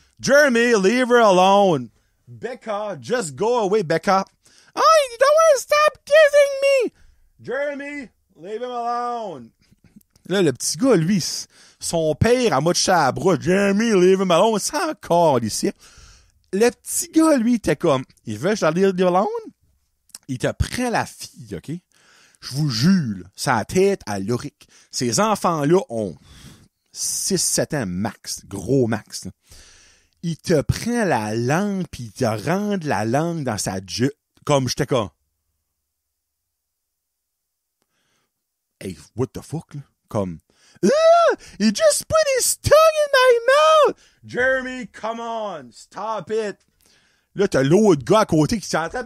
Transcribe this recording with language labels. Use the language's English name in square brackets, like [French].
[English] Jeremy, leave her alone. Becca, just go away, Becca. Oh, you don't want to stop kissing me. Jeremy, leave him alone. [French] Là, le petit gars, lui, son père, à mode chat à bras, [English] Jeremy, leave him alone, [French] c'est encore ici. Le petit gars, lui, était comme, il veut que je la [English] leave alone? [French] Il te prend la fille, OK? Je vous jure, sa tête à Loric. Ces enfants-là ont 6-7 ans max, gros max, là. Il te prend la langue pis il te rentre la langue dans sa jupe. Comme j'étais comme. [English] Hey, what the fuck, [French] là? Comme. [English] Ah! He just put his tongue in my mouth! Jeremy, come on! Stop it! [French] Là, t'as l'autre gars à côté qui s'entend.